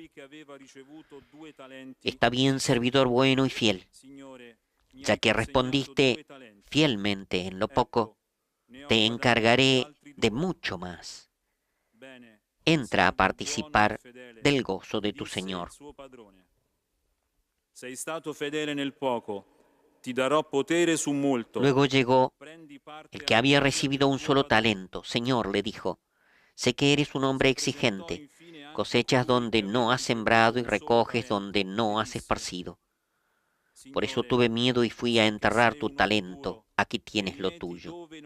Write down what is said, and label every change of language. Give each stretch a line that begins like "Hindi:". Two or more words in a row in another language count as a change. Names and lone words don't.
Spanish: Está bien, servidor bueno y fiel, ya que respondiste fielmente en lo poco, te encargaré de mucho más. Entra a participar del gozo de tu señor.
Italian: Sei stato fedele nel poco, ti darò potere su molto.
Spanish: Luego llegó el que había recibido un solo talento. Señor, le dijo, sé que eres un hombre exigente, cosechas donde no has sembrado y recoges donde no has esparcido. Por eso tuve miedo y fui a enterrar tu talento, aquí tienes lo tuyo.